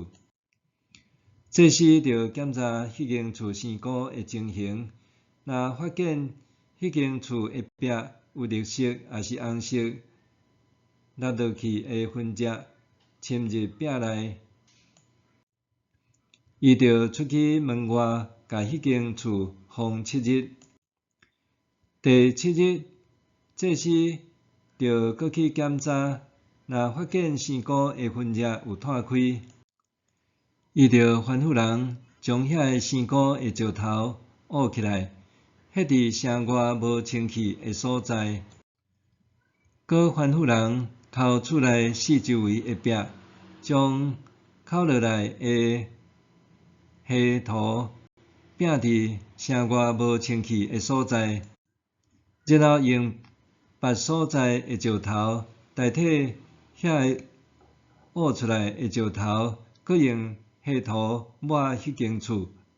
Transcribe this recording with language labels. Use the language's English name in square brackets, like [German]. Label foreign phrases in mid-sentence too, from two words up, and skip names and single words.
[Min Nan Chinese] 祭司着检查迄间厝生菇的情形，若发现迄间厝的壁有绿色也是红色落落去的痕迹侵入壁内，伊着出去门外，甲迄间厝封7日。第7日，祭司着搁去检查，若发现生菇的痕迹有摊开，伊着吩咐人将遐个生菇的石头挖起来，迄伫城外无清气的所在。搁吩咐人抠厝内四周围的壁，将抠落来的灰土摒伫城外无清气的所在，然后用别所在的石头代替遐个挖出来的石头，搁用灰土抹迄间厝。